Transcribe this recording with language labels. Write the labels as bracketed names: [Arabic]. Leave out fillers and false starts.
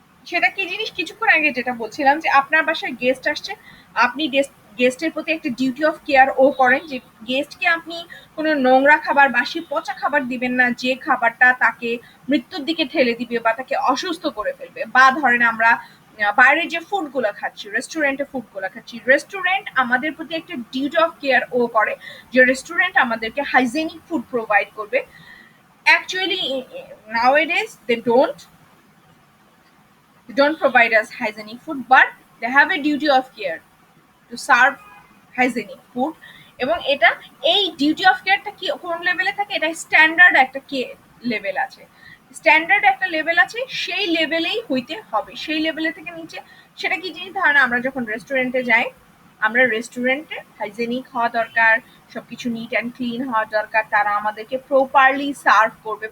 [Bangla] সেটা কি জিনিস, কিছুক্ষণ আগে যেটা বলছিলাম যে আপনার বাসায় গেস্ট আসছে, আপনি গেস্টের প্রতি একটা ডিউটি অফ কেয়ার ও করেন যে গেস্টকে আপনি কোনো নোংরা খাবার বাসি পচা খাবার দিবেন না, যে খাবারটা তাকে মৃত্যুর দিকে ঠেলে দিবে বা তাকে অসুস্থ করে ফেলবে। বা ধরেন আমরা বাইরে যে ফুডগুলো খাচ্ছি, রেস্টুরেন্টে ফুডগুলো খাচ্ছি, রেস্টুরেন্ট আমাদের প্রতি একটা ডিউটি অফ কেয়ার ও করে যে রেস্টুরেন্ট আমাদেরকে হাইজেনিক ফুড প্রোভাইড করবে। [English] Actually nowadays they don't provide us hygienic food, but they have a duty of care to serve hygienic food। [Bangla] এবং এটা এই ডিউটি অফ কেয়ারটা কি কোন লেভেলে থাকে, এটা স্ট্যান্ডার্ড একটা লেভেল আছে, স্ট্যান্ডার্ড একটা লেভেল আছে, সেই লেভেলেই হইতে হবে, সেই লেভেলে থেকে নিচে সেটা কি জিনিস, ধারণা আমরা যখন রেস্টুরেন্টে যাই, আমরা রেস্টুরেন্টে হাইজেনিক হওয়া দরকার, সবকিছু নিট অ্যান্ড ক্লিন হওয়া দরকার, তারা আমাদেরকে প্রপারলি সার্ভ করবে।